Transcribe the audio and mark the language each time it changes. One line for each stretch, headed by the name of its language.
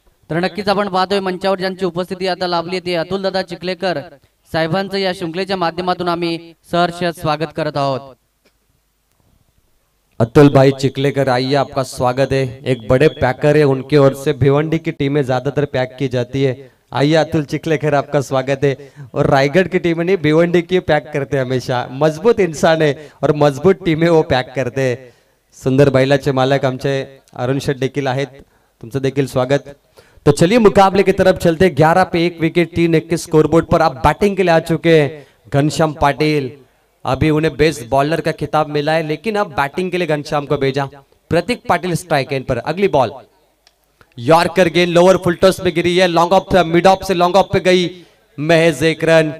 Marathi: तर नक्कीच आपण पाहतोय मंचावर ज्यांची उपस्थिती आता लाभली ते अतुल दादा चिखलेकर साहेबांचं या शृंखलेच्या माध्यमातून आम्ही सहर्ष स्वागत करत आहोत।
Hindi: अतुल भाई चिखलेकर, आइए, आपका स्वागत है। एक बड़े पैकर है, उनकी ओर से भिवंडी की टीमें ज्यादातर पैक की जाती है। आइए अतुल चिखलेकर, आपका स्वागत है। और रायगढ़ की टीमें नहीं, भिवंडी की पैक करते हैं हमेशा। मजबूत इंसान है और मजबूत टीमें वो पैक करते हैं।
Marathi: सुंदर बैलाचे मालक आमचे अरुण शेठ देखील आहेत, तुमचं देखील स्वागत।
Hindi: तो चलिए मुकाबले की तरफ चलते। 11 पे 1 विकेट, 3-21 स्कोरबोर्ड पर। आप बैटिंग के लिए आ चुके हैं घनश्याम पाटिल। अभी उन्हें बेस्ट बॉलर का खिताब मिला है, लेकिन अब बैटिंग के लिए घनश्याम को भेजा। प्रतीक पाटिल स्ट्राइक एंड पर। अगली बॉल यॉर्कर गेंद लोअर फुल टॉस में गिरी है, लॉन्ग ऑफ मिड ऑफ से लॉन्ग ऑफ पे गई, महज 1 रन।